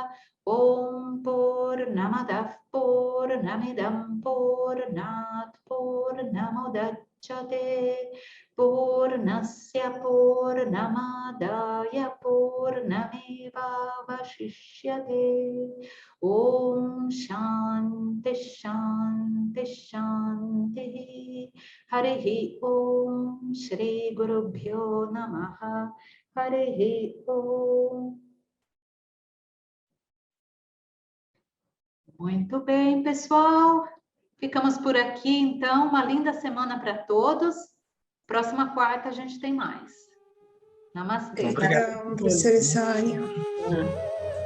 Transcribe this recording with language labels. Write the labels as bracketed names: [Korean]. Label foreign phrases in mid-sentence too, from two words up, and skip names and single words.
[Sanskrit] ॐ पूर्णमदः पूर्णमिदं पूर्णात् पूर्णमुदच्यते पूर्णस्य पूर्णमादाय पूर्णमेव वशिष्यते. ॐ शान्ति शान्ति शान्ति. हरिः ॐ श्री गुरुभ्यो नमः. हरिः ॐ. [Portuguese] Muito bem, pessoal. Ficamos por aqui, então. Uma linda semana para todos. Próxima quarta a gente tem mais. Namastê. Obrigado, professora Sônia.